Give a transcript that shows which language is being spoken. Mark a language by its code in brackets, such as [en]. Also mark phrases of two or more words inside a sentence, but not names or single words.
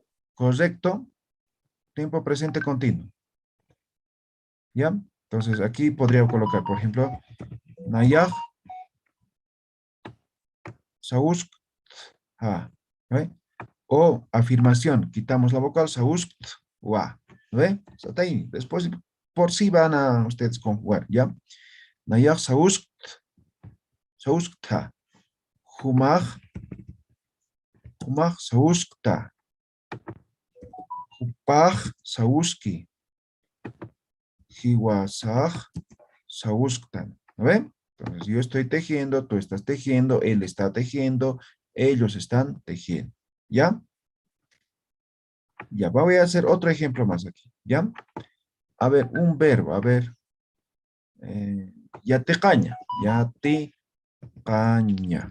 [es] Correcto. Tiempo presente continuo. ¿Ya? Entonces aquí podría colocar, por ejemplo, [ay] Nayaj, Sausk, [es] ha. ¿Ve? O afirmación, quitamos la vocal, [ay] Sausk, wa. ¿Ve? [es] Hasta ahí. Después, por sí van a ustedes conjugar, ¿ya? [ay] Nayaj, Sausk, Sausk, ta. Humaj, Sausk, ta. Hupaj, Sauski. Hiwasaj, Sausktan. [es] ¿No ven? Entonces yo estoy tejiendo, tú estás tejiendo, él está tejiendo, ellos están tejiendo. ¿Ya? Ya, voy a hacer otro ejemplo más aquí. ¿Ya? A ver, un verbo, a ver. Ya te caña, ya te caña.